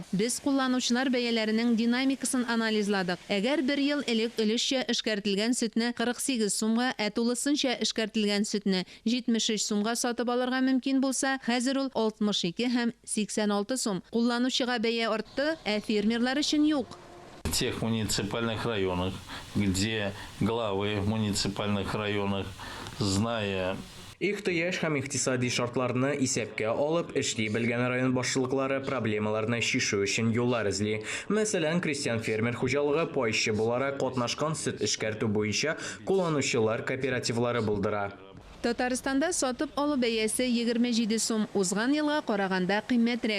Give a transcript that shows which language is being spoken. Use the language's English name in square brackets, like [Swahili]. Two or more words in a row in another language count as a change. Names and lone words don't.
[Tatar] Без кулланучылар бәяләренең динамикасын анализладык. Әгәр 1 ел элек өлешчә эшкәртелгән сөтне 48 сумга, ә тулысынча эшкәртелгән сөтне 73 сумга сатып алырга мөмкин булса, хәзер ул 62 һәм 86 сум. Кулланучыга бәя артты, ә фермерлар өчен юк. [Russian] В тех муниципальных районах, где главы муниципальных районах, зная [Tatar] Ихтыяж һәм икътисади шартларны исәпкә алып, эшли белгән район башлыклары проблемаларны чишү өчен юллар эзли. Мәсәлән, крестьян-фермер хуҗалыгы пайчы буларак катнашкан сөт эшкәртү буенча кулланучылар кооперативлары булдыра. Татарстанда сатып алу бәясе 27 сум, узган елга караганда кыйммәтрәк.